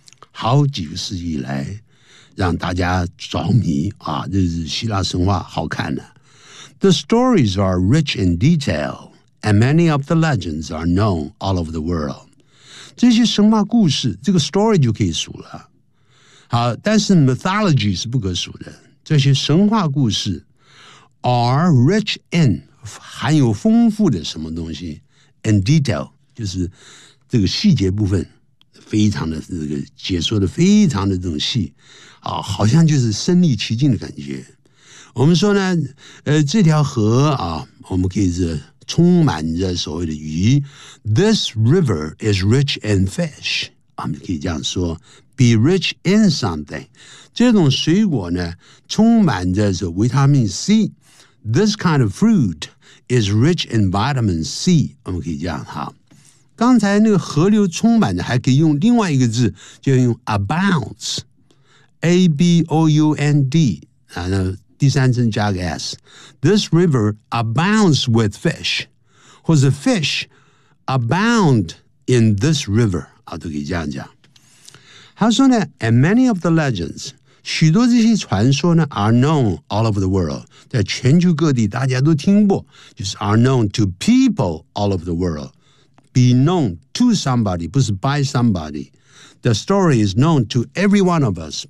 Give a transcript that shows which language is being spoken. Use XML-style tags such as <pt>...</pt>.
<zh>好几个世纪以来让大家着迷啊，这是希腊神话好看的、啊。</zh> <en>The stories are rich in detail, and many of the legends are known all over the world.</en> <zh>这些神话故事这个 story 就可以数了。好，但是 mythology 是不可数的。这些神话故事</zh> <en>are rich in,</en> <zh>含有丰富的什么东西 ,and detail, 就是这个细节部分非常的这个解说的非常的这种细。啊、好像就是身临其境的感觉。我们说呢，这条河啊，我们可以是充满着所谓的鱼。</zh> <en>This river is rich in fish。</en> <zh>我们可以这样说</zh> <en>，be rich in something。</en> <zh>这种水果呢，充满着是维他命 C。</zh> <en>This kind of fruit is rich in vitamin C。</en> <zh>我们可以这样哈。刚才那个河流充满着，还可以用另外一个字，就用 abounds。</zh> <en>A-B-O-U-N-D</en> <zh>然后第三声加个 S</zh> <en>This river abounds with fish</en> <zh>或者</zh> <en>fish abound in this river</en> <zh>都可以这样讲他说呢</zh> <en>And many of the legends</en> <zh>许多这些传说呢</zh> <en>are known all over the world</en> <zh>在全球各地大家都听过就是</zh> <en>are known to people all over the world Be known to somebody</en> <zh>不是</zh> <en>by somebodyThe story is known to every one of us.</en>